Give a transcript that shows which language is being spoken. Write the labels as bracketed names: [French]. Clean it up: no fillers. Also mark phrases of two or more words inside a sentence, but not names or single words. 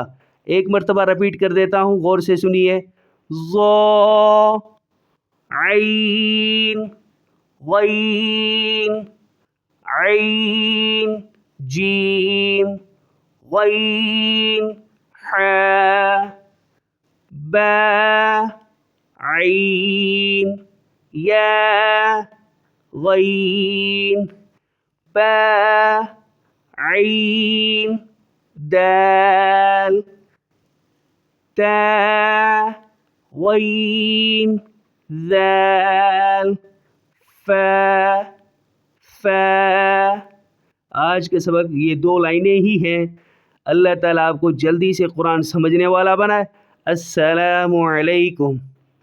[Urdu] ایک مرتبہ رپیٹ کر دیتا ہوں، غور سے سنیے. ضا، عین، غین، عین، جیم، غین، حا، با، عین، یا، غین، با، عین دال، تا غین ذال، آج کے سبق یہ 2 لائنیں ہی ہیں. اللہ تعالیٰ آپ کو جلدی سے قرآن سمجھنے والا بنائے. السلام علیکم.